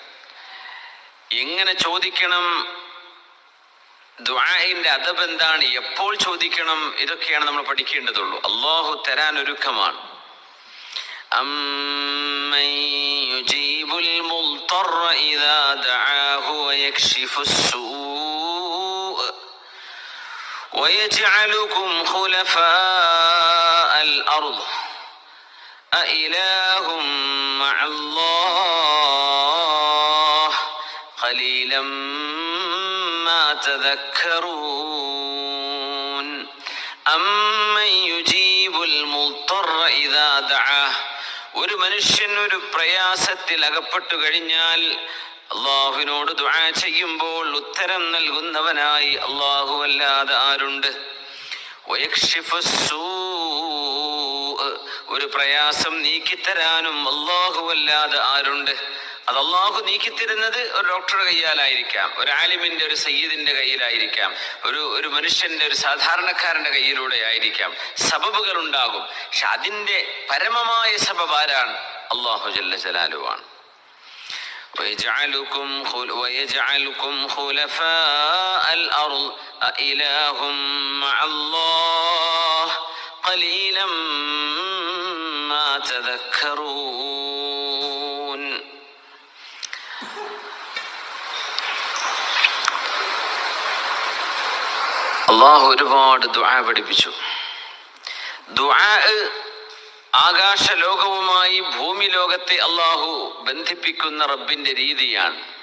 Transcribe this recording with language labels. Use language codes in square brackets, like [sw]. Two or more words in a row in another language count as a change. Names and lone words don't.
[ml] എങ്ങനെ ചോദിക്കണം? ദുആഇന്റെ അദബ് എന്താണ്? എപ്പോൾ ചോദിക്കണം? ഇതൊക്കെയാണ് നമ്മൾ പഠിക്കേണ്ടതുള്ളൂ. അള്ളാഹു തരാൻ ഒരുക്കമാണ്. [ar] أمن يجيب المضطر إذا دعاه ويكشف ويجعلكم خلفاء الأرض أإله مع الله قليلا ما تذكرون. أمن يجيب المضطر إذا دعاه, [ml] ഒരു മനുഷ്യൻ ഒരു പ്രയാസത്തിൽ അകപ്പെട്ടു കഴിഞ്ഞാൽ അള്ളാഹുവിനോട് ദുആ ചെയ്യുമ്പോൾ ഉത്തരം നൽകുന്നവനായി അള്ളാഹു അല്ലാതെ ആരുണ്ട്? വയക്ഷിഫുസ്സൂ, ഒരു പ്രയാസം നീക്കിത്തരാനും അള്ളാഹു അല്ലാതെ ആരുണ്ട്? അത് അള്ളാഹു നീക്കിത്തരുന്നത് ഒരു ഡോക്ടറുടെ കയ്യാലായിരിക്കാം, ഒരു ആലിമിന്റെ, ഒരു സയ്യിദിന്റെ കയ്യിലായിരിക്കാം, ഒരു മനുഷ്യന്റെ, ഒരു സാധാരണക്കാരന്റെ കയ്യിലൂടെ ആയിരിക്കാം. സബബുകൾ ഉണ്ടാകും. പക്ഷെ അതിന്റെ പരമമായ സബബ് ആരാണ്? അള്ളാഹു [ar] جل جلاله. ويجعلكم خلفاء الأرض أإله مع الله قليلا ما تذكرون. [ml] അള്ളാഹു ഒരുപാട് ദുആ പഠിപ്പിച്ചു. ദുആ ആകാശലോകവുമായി ഭൂമി ലോകത്തെ അള്ളാഹു ബന്ധിപ്പിക്കുന്ന റബ്ബിന്റെ രീതിയാണ്.